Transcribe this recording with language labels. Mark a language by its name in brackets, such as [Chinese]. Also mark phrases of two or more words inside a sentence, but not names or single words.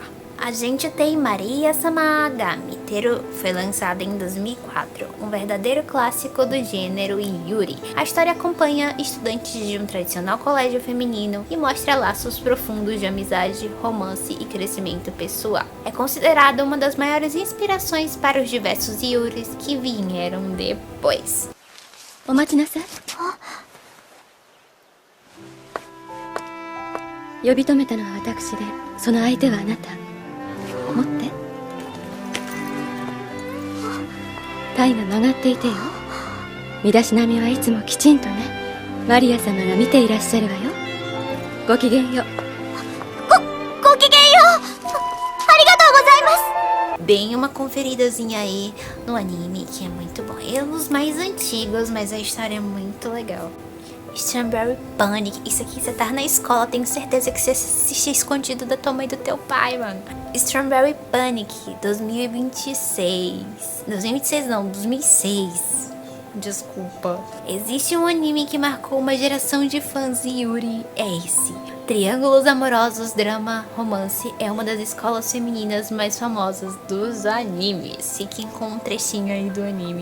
[Portuguese] A gente tem Maria-sama ga Miteru, foi lançada em 2004, um verdadeiro clássico do gênero yuri. A história acompanha estudantes de um tradicional colégio feminino e mostra laços profundos de amizade, romance e crescimento pessoal. É considerada uma das maiores inspirações para os diversos yuris que vieram depois. [Japanese] お待ちなさい。呼び止めたのは私で、その相手はあなた。持って。体が曲がっていてよ。身だしなみはいつもきちんとね。マリア様が見ていらっしゃるわよ。ごきげんよう。ごきげんよう。ありがとうございます。 [Portuguese] Bem uma conferidazinha aí no anime, que é muito bom. É um dos mais antigos, mas a história é muito legal. Strawberry Panic. Isso aqui, você tá na escola, tenho certeza que você assistia escondido da tua mãe e do teu pai, mano. Strawberry Panic, 2026. 2026 não, 2006. Desculpa. Existe um anime que marcou uma geração de fãs de yuri, é esse. Triângulos amorosos, drama, romance é uma das escolas femininas mais famosas dos animes. Fiquem com um trechinho aí do anime.